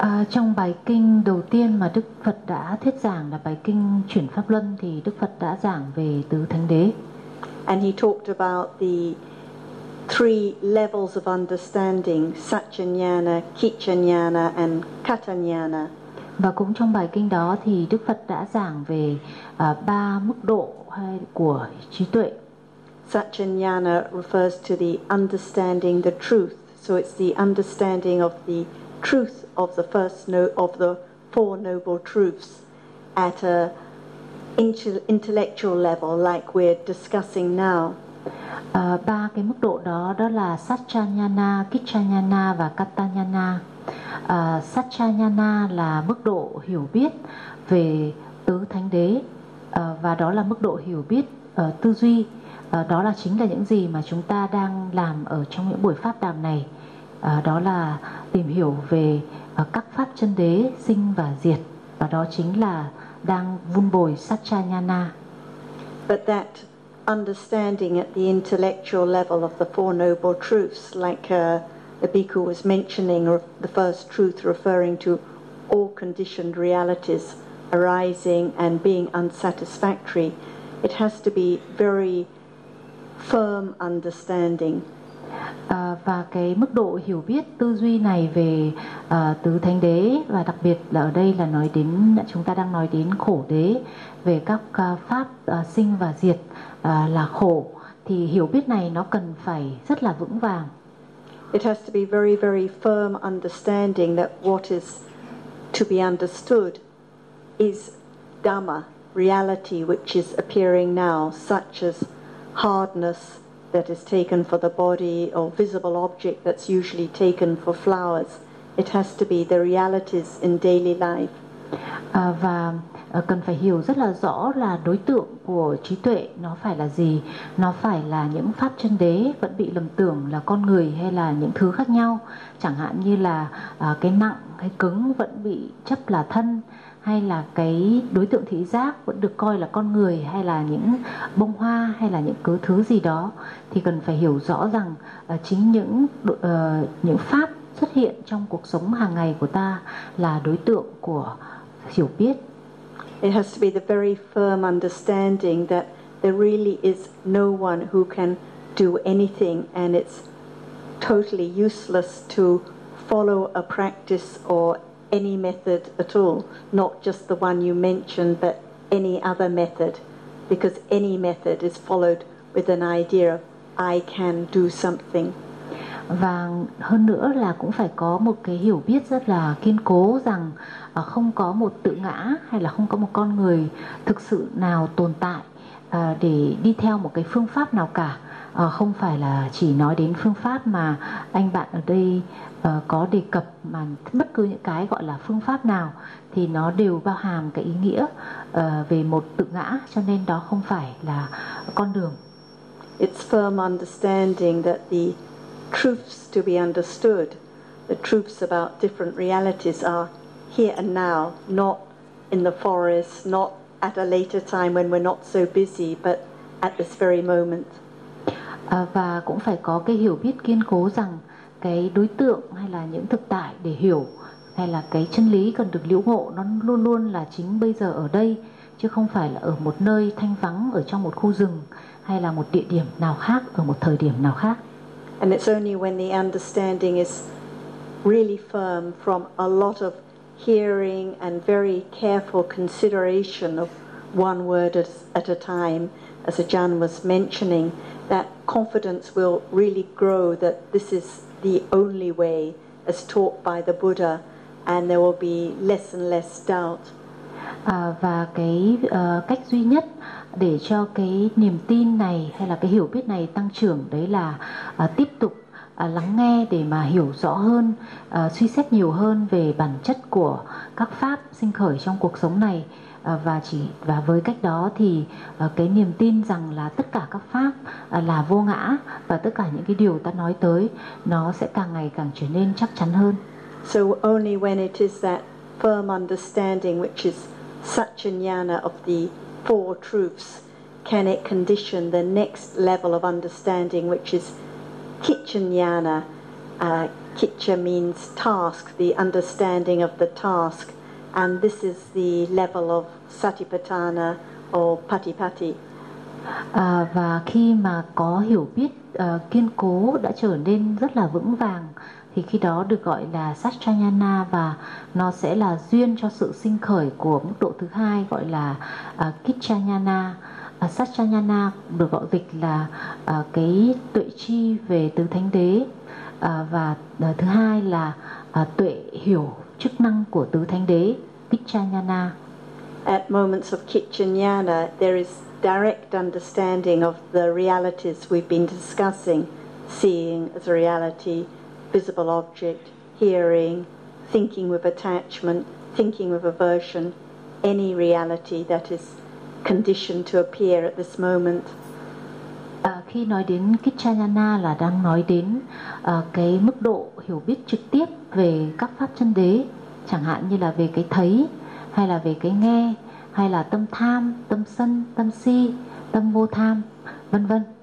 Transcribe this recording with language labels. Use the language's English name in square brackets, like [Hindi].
[Vietnamese] Trong bài kinh đầu tiên mà Đức Phật đã thuyết giảng là bài kinh chuyển pháp luân, thì Đức Phật đã giảng về tứ thánh đế. [English] And he talked about the three levels of understanding, Satchanyana, Kichanyana and Katanyana. [Vietnamese] Và cũng trong bài kinh đó thì Đức Phật đã giảng về ba mức độ hay của trí tuệ. [English] Satchanyana refers to the understanding the truth, so it's the understanding of the truth of the first of the Four Noble Truths at a intellectual level like we're discussing now. [Vietnamese] Ba cái mức độ đó đó là Satchanyana, Kichanyana và Katanyana. Satchanyana là mức độ hiểu biết về tứ thánh đế, và đó là mức độ hiểu biết tư duy, đó là chính là những gì mà chúng ta đang làm ở trong những buổi pháp đàm này, đó là tìm hiểu về các pháp chân đế sinh và diệt, và đó chính là đang vun bồi Satchanyana. [English] But that understanding at the intellectual level of the Four Noble Truths, like the Bhikkhu was mentioning, the first truth referring to all conditioned realities arising and being unsatisfactory, it has to be very firm understanding. [Vietnamese] Và cái mức độ hiểu biết tư duy này về tứ thánh đế, và đặc biệt là ở đây là nói đến, chúng ta đang nói đến khổ đế, về các pháp sinh và diệt là khổ, thì hiểu biết này nó cần phải rất là vững vàng. [English] It has to be very, very firm understanding that what is to be understood is Dhamma, reality which is appearing now, such as hardness that is taken for the body or visible object that's usually taken for flowers. It has to be the realities in daily life. [Vietnamese] Và cần phải hiểu rất là rõ là đối tượng của trí tuệ nó phải là gì, nó phải là những pháp chân đế vẫn bị lầm tưởng là con người hay là những thứ khác nhau, chẳng hạn như là cái nặng cái cứng vẫn bị chấp là thân, hay là cái đối tượng thị giác vẫn được coi là con người hay là những bông hoa hay là những cứ thứ gì đó, thì cần phải hiểu rõ rằng chính những pháp xuất hiện trong cuộc sống hàng ngày của ta là đối tượng của hiểu biết. [English] It has to be the very firm understanding that there really is no one who can do anything, and it's totally useless to follow a practice or any method at all, not just the one you mentioned, but any other method, because any method is followed with an idea of I can do something. [Vietnamese] Và hơn nữa là cũng phải có một cái hiểu biết rất là kiên cố rằng không có một tự ngã hay là không có một con người thực sự nào tồn tại để đi theo một cái phương pháp nào cả. Không phải là chỉ nói đến phương pháp mà anh bạn ở đây có đề cập, mà bất cứ những cái gọi là phương pháp nào thì nó đều bao hàm cái ý nghĩa về một tự ngã, cho nên đó không phải là con đường. [English] It's firm understanding that the truths to be understood, the truths about different realities are here and now, not in the forest, not at a later time when we're not so busy, but at this very moment. [Vietnamese] Và cũng phải có cái hiểu biết kiên cố rằng cái đối tượng hay là những thực tại để hiểu hay là cái chân lý cần được lĩnh ngộ nó luôn luôn là chính bây giờ ở đây, chứ không phải là ở một nơi thanh vắng ở trong một khu rừng hay là một địa điểm nào khác ở một thời điểm nào khác. [English] And it's only when the understanding is really firm from a lot of hearing and very careful consideration of one word at a time, as Ajahn was mentioning, that confidence will really grow that this is the only way as taught by the Buddha, and there will be less and less doubt. [Vietnamese] Và cái cách duy nhất để cho cái niềm tin này hay là cái hiểu biết này tăng trưởng đấy là tiếp tục lắng nghe để mà hiểu rõ hơn, suy xét nhiều hơn về bản chất của các pháp sinh khởi trong cuộc sống này. Và với cách đó thì cái niềm tin rằng là tất cả các pháp là vô ngã và tất cả những cái điều ta nói tới nó sẽ càng ngày càng trở nên chắc chắn hơn. [English] So only when it is that firm understanding which is such a jnana of the four truths can it condition the next level of understanding, which is kicca jnana. Kicca means task, the understanding of the task. And this is the level of satipatthana or patipatti. [Vietnamese] Và khi mà có hiểu biết kiên cố đã trở nên rất là vững vàng, thì khi đó được gọi là satchayana, và nó sẽ là duyên cho sự sinh khởi của mức độ thứ hai gọi là kicchayana. Satchayana được gọi dịch là cái tuệ tri về tứ thánh đế, và thứ hai là tuệ hiểu chức năng của tứ thánh đế, kicchayana. [English] At moments of kicchayana, there is direct understanding of the realities we've been discussing, seeing as a reality, visible object, hearing, thinking with attachment, thinking with aversion, any reality that is conditioned to appear at this moment. [Vietnamese] Khi nói đến kicchayana là đang nói đến cái mức độ hiểu biết trực tiếp về các pháp chân đế, chẳng hạn như là về cái thấy, hay là về cái nghe, hay là tâm tham, tâm sân, tâm si, tâm vô tham, vân vân.